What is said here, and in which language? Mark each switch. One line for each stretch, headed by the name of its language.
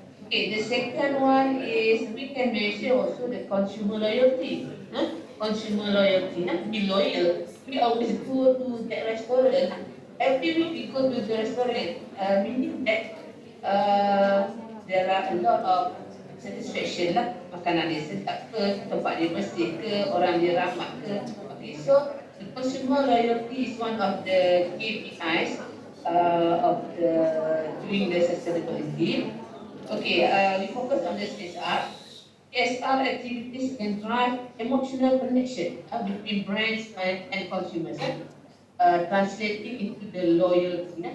English: Okay, the second one is we can measure also the consumer loyalty. Consumer loyalty, be loyal. We always go to that restaurant. Every week we go to the restaurant, meaning that there are a lot of satisfaction lah.
Malay: Makanan dia sedap ke, tempat dia bersih ke, orang dia ramah ke.
English: Okay, so the consumer loyalty is one of the KPIs of doing the sustainability. Okay, we focus on the CSR. CSR activities can drive emotional connection between brands and consumers, translating into the loyalty.